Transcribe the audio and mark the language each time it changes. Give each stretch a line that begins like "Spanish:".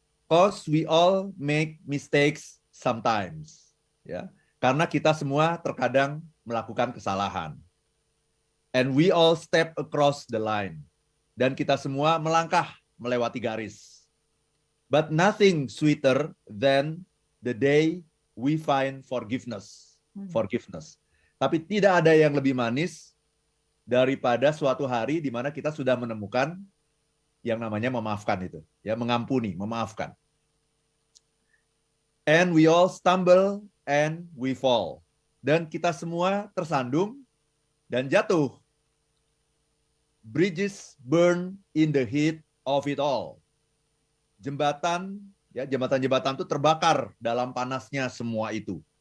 English: Cause we all make mistakes sometimes, ya.
Indonesian: Karena kita semua terkadang melakukan kesalahan.
English: And we all step across the line.
Indonesian: Dan kita semua melangkah melewati garis.
English: But nothing sweeter than the day we find forgiveness. Forgiveness.
Indonesian: Tapi tidak ada yang lebih manis daripada suatu hari di mana kita sudah menemukan yang namanya memaafkan itu, ya, mengampuni, memaafkan.
English: And we all stumble and we fall.
Indonesian: Dan kita semua tersandung dan jatuh.
English: Bridges burn in the heat of it all.
Indonesian: Jembatan, ya, jembatan-jembatan itu terbakar dalam panasnya semua itu.